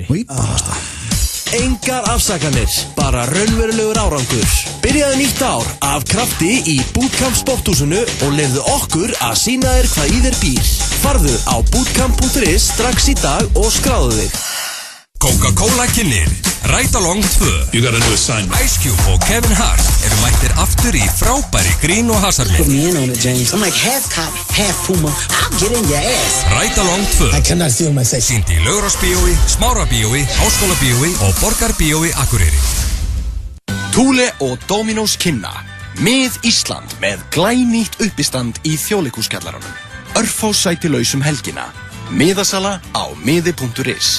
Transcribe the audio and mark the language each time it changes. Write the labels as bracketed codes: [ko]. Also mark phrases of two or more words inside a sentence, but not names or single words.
[is] Engar afsakanir, bara raunverulegur árangur. Byrjaðu nýtt ár af krafti í Bootcamp sporthúsinu og leyfðu okkur að sýna þér hvað í þér býr. Farðu á bootcamp.is strax í dag og skráðu þig. Coca-Cola kynir Right Along 2. [en] You gotta do a sign. [is] Ice Cube og Kevin Hart eru mættir aftur í frábæri grín og hasarleik. [en] Put me in on it, James. I'm like half cop, half Puma. I'll get in your ass. Right Along 2. I cannot feel myself. [is] Sýnd í Laugarásbíói, Smárabíói, Háskólabíói og Borgarbíói Akureyri. Thule og Dominos kynna Mið Ísland með glænýtt uppistand í Þjóðleikhúskjallaranum. Örfá sæti lausum helgina. Miðasala á miði.is.